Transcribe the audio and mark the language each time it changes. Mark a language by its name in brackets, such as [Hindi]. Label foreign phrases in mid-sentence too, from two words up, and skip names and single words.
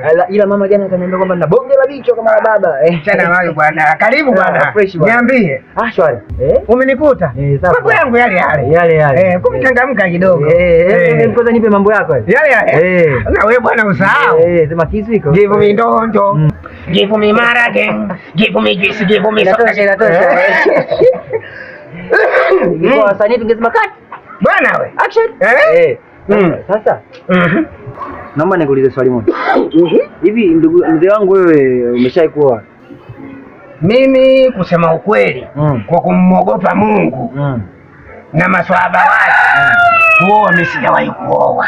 [Swahili] Ila mama jana akaniambia kwamba nina bonge la bicho kama la baba. Chana nayo bwana. Karibu bwana. Niambie. Shwari. Umenikuta? Sawa. Mambo yangu yale. Kumchangamka kidogo. Kwanza nipe mambo yako yale. Na wewe bwana usahau. Sema kisu iko. [English] Give me ndonjo. Give me marage. Give me juice, give me soda. [Swahili] Inatosha. Kwa wasanii tungesema cut. Bwana we. Action. Sasa. Naomba nikuulize swali moja. Hivi mzee wangu wewe umeshawahi kuoa? Mimi kusema ukweli, kwa kumwogopa Mungu na maswahaba wake, kuoa mimi sijawahi kuoa.